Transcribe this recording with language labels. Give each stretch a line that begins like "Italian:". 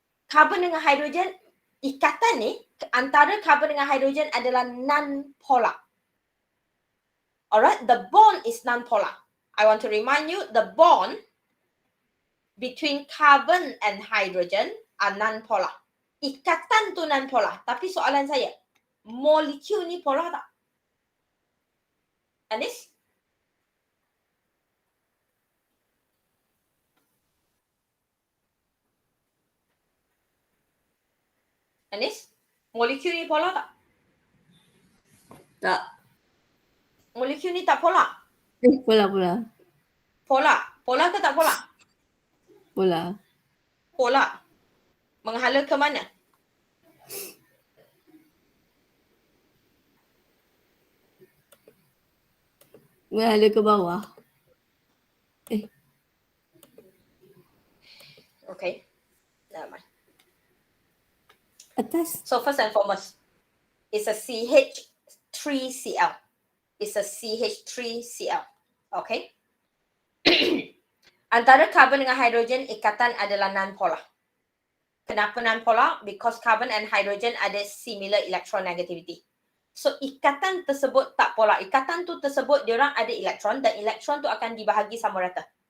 Malay: Carbon dengan hydrogen, ikatan ni antara carbon dengan hydrogen adalah non-polar.
English: Alright, the bond is non-polar. I want to remind you the bond between carbon and hydrogen are non-polar.
Malay: Ikatan tu non-polar. Tapi soalan saya, molekul ni polar tak? Anis? Anis? Molekul ni polar tak? Tak. Molekul ni tak polar? Pola. Polar. Polar ke tak polar? Pola. Polar. Menghala ke mana? Mengalir ke bawah.
English: Okay. Never mind.
Malay: Atas.
English: So first and foremost, it's a CH3Cl. It's a CH3Cl. Okay.
Malay: Antara carbon dengan hidrogen, ikatan adalah non-polar. Kenapa non-polar?
English: Because carbon and hydrogen ada similar electronegativity.
Malay: So ikatan tersebut tak polar. Ikatan tu tersebut diorang ada elektron dan elektron tu akan dibahagi sama rata.